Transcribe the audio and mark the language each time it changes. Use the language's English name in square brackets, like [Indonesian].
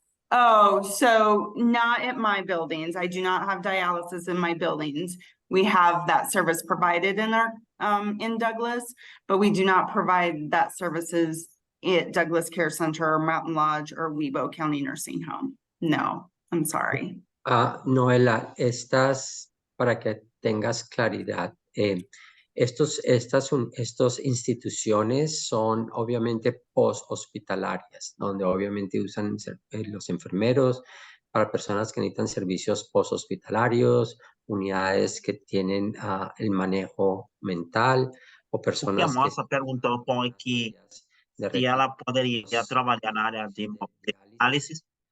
[English] Oh, so not at my buildings. I do not have dialysis in my buildings. We have that service provided in our, in Douglas, but we do not provide that services at Douglas Care Center or Mountain Lodge or Webo County Nursing Home. No, I'm sorry. [Spanish] Noela, para que tengas claridad, estos instituciones son obviamente post-hospitalarias, donde obviamente usan los enfermeros para personas que necesitan servicios post-hospitalarios, unidades que tienen el manejo mental o [Portuguese] O que a [Spanish] personas que [Portuguese] moça perguntou foi que se ela poderia trabalhar na área de análise.